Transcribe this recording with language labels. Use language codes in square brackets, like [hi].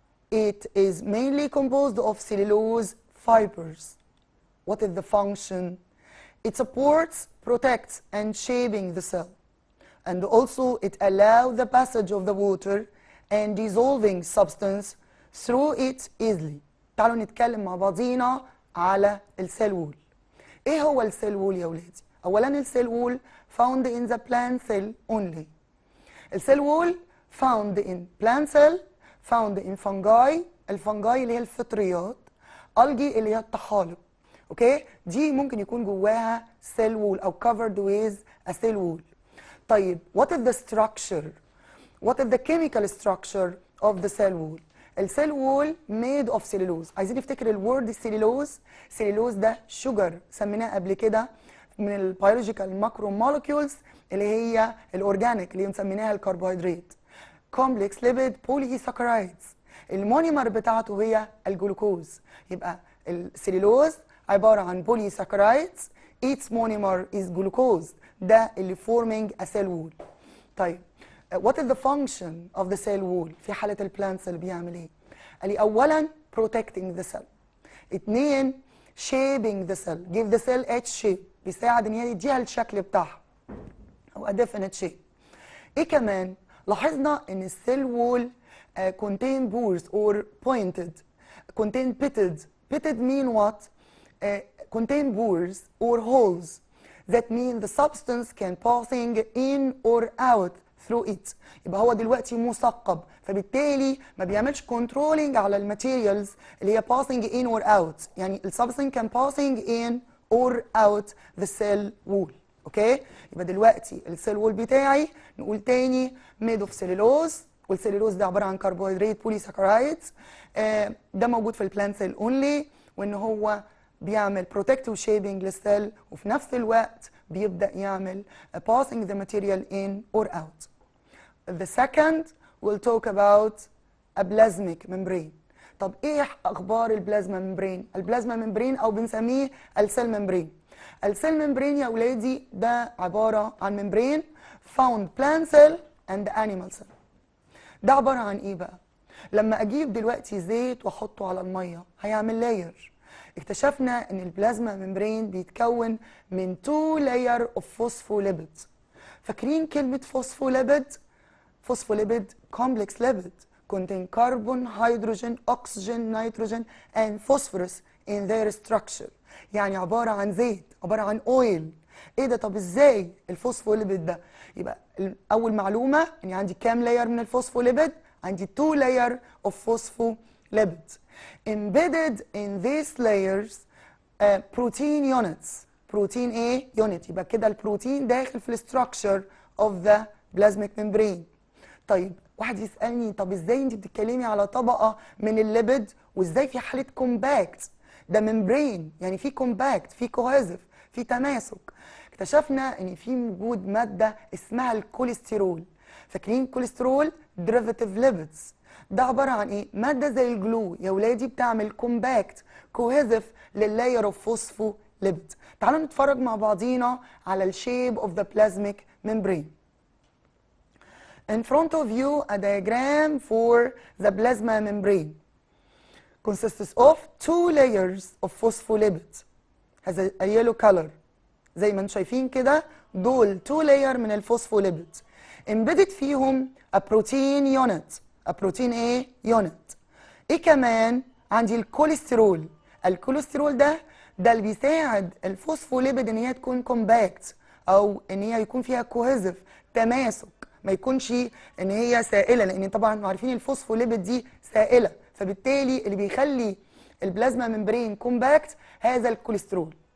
[en] It is mainly composed of cellulose fibers. What is the function? It supports, protects, and shaping the cell. And also it allows the passage of the water and dissolving substance through it easily. [ar] تعالوا نتكلم مع بعضينا على السيل وول. ايه هو السيل وول يا ولادي؟ اولا السيل وول [en] found in the plant cell only. السيل wall found in plant cell, found in fungi. [ar] الفنجاي اللي هي الفطريات، algae اللي هي الطحالب. اوكي؟ دي ممكن يكون جواها سيل وول او [en] covered with a cell wall. طيب what is the structure? What is the chemical structure of the cell wall? السيل wall made of cellulose. [ar] عايزين نفتكر الورد سيلولوز. سيلولوز ده شوجر سميناه قبل كده من البيولوجيكال ماكرو مولكيولز اللي هي الاورجانيك اللي مسميناها الكربوهيدرات. [en] Complex lipid polysaccharides. المونيمر بتاعته هي الجلوكوز. [ar] يبقى السيلولوز عباره عن بولي ساكرايدز. [en] its monomer is glucose. ده اللي forming a cell wall. طيب what is the function of the cell wall [ar] في حالة البلانت سيل بيعمل ايه؟ قال لي أولاً [en] protecting the cell. اتنين shaping the cell. give the cell its shape. [ar] بيساعد ان هي يديها الشكل بتاعها أو [en] a definite shape. [ar] ايه كمان؟ لاحظنا ان [en] السيل wall contain pores or pointed. contain pitted. pitted mean what? contain pores or holes. that mean the substance can passing in or out through it. [ar] يبقى هو دلوقتي مثقب، فبالتالي ما بيعملش controlling على الماتيريالز اللي هي [en] passing in or out. يعني السبستنس can passing in or out the cell wall. [ar] اوكي؟ يبقى دلوقتي السيل وول بتاعي نقول تاني [en] made of cellulose، [ar] والسيلولوز ده عباره عن كربوهيدرات بولي ساكرايدز. ده موجود في البلانت سيل اونلي، وان هو بيعمل [en] protective shaping [ar] للسيل وفي نفس الوقت بيبدأ يعمل [en] passing the material in or out. The second we'll talk about a plasmic membrane. [ar] طب ايه اخبار البلازما ممبرين؟ البلازما ممبرين او بنسميه السيل ممبرين. السيل ممبرين يا ولادي ده عبارة عن ممبرين [en] found plant cell and animal cell. [ar] ده عبارة عن ايه بقى؟ لما اجيب دلوقتي زيت واحطه على المية هيعمل لاير. اكتشفنا ان البلازما ممبرين بيتكون من [en] 2 layer of phospholipids. [ar] فاكرين كلمة [en] Phospholipid? Phospholipid complex lipid contain carbon, hydrogen, oxygen, nitrogen and phosphorus in their structure. [ar] يعني عبارة عن زيت، عبارة عن اويل. ايه ده؟ طب ازاي الفوسفوليبيد ده؟ يبقى اول معلومة اني عندي كام لاير من الفوسفوليبيد؟ عندي [en] 2 layer of phospholipids. Embedded in these layers protein units. [ar] بروتين ايه؟ unit. يبقى كده البروتين داخل في الستراكشر [en] of the plasmic membrane. [ar] طيب واحد يسألني طب ازاي انت بتتكلمي على طبقة من الليبيد وازاي في حالة كومباكت؟ ده ممبرين يعني في كومباكت، في كوهيزف، في تماسك. اكتشفنا ان في وجود مادة اسمها الكوليسترول. فاكرين الكوليسترول؟ ديريفاتيف ليبيدز. ده عبارة عن ايه؟ مادة زي الجلو يا ولادي بتعمل كومباكت كوهيزف لللاير اوف فوسفو ليبيد. تعالوا نتفرج مع بعضينا على الشيب اوف ذا بلازميك ممبرين. [en] In front of you a diagram for the plasma membrane consists of 2 layers of phospholipids has a yellow color. [ar] زي ما انتم شايفين كده دول 2 layer من الفوسفوليبيد. [en] embedded فيهم a protein unit. a protein ايه؟ unit. [ar] ايه كمان؟ عندي الكوليسترول. الكوليسترول ده اللي بيساعد الفوسفوليبيد ان هي تكون كومباكت او ان هي يكون فيها كوهيزف تماسك، ما يكونش ان هي سائله، لان طبعا عارفين الفوسفوليبيد دي سائله، فبالتالي اللي بيخلي البلازما ممبرين كومباكت هذا الكوليسترول.